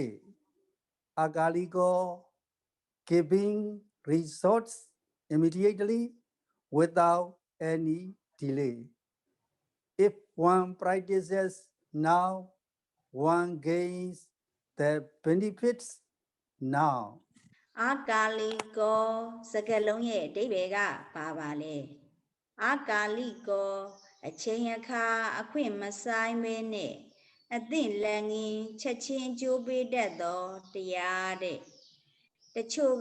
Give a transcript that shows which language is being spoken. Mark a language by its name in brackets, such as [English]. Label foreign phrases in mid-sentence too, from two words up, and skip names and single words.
[English] Akaliko, giving results immediately without any delay. If one practices now, one gains the benefits now. [Burmese] အာကာလိကောစကားလုံးရဲ့အဓိပ္ပာယ်ကဘာပါလဲအာကာလိကောအချိန်အခါအခွင့်မဆိုင်မဲနဲ့အသင့်လန်ငင်းချက်ချင်းအကျိုးပေးတတ်သောတရားတဲ့တချို့က